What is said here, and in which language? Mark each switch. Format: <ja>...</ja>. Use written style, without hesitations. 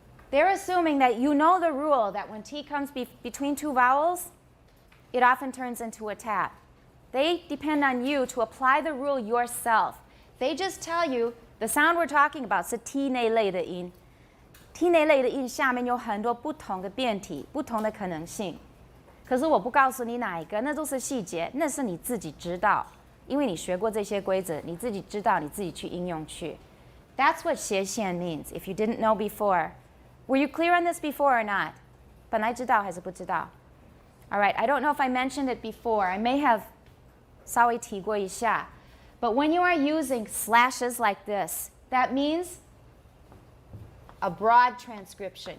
<en>They're assuming that you know the rule that when T comes between two vowels, it often turns into a tap. They depend on you to apply the rule yourself. They just tell you The sound we're talking about</en> <zh>是 T 那类的音。 T 那类的音下面有很多不同的变体，不同的可能性。可是我不告诉你哪一个，那都是细节，那是你自己知道，因为你学过这些规则，你自己知道，你自己去应用去。</zh> <en>That's what 斜线 means. If you didn't know before, were you clear on this before or not?</en> <zh>本来知道还是不知道 ？</zh> <en>All right. I don't know if I mentioned it before. I may have</en> <zh>稍微提过一下。</zh> <en>But when you are using slashes like this, that means a broad transcription.</en>